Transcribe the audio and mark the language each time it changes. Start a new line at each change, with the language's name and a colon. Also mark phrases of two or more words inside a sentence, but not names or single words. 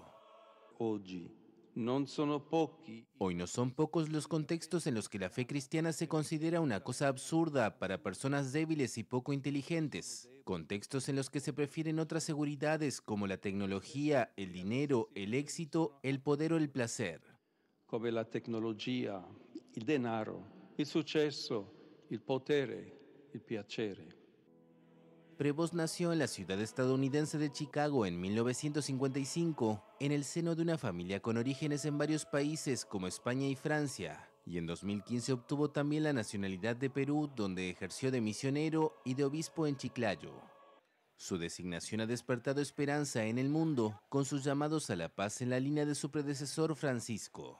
Spanish: Hoy no son pocos los contextos en los que la fe cristiana se considera una cosa absurda para personas débiles y poco inteligentes. Contextos en los que se prefieren otras seguridades como la tecnología, el dinero, el éxito, el poder o el placer.
Italian: Come la tecnologia, il denaro, il successo, il potere, il piacere.
Spanish: Prevost nació en la ciudad estadounidense de Chicago en 1955, en el seno de una familia con orígenes en varios países como España y Francia, y en 2015 obtuvo también la nacionalidad de Perú, donde ejerció de misionero y de obispo en Chiclayo. Su designación ha despertado esperanza en el mundo, con sus llamados a la paz en la línea de su predecesor Francisco.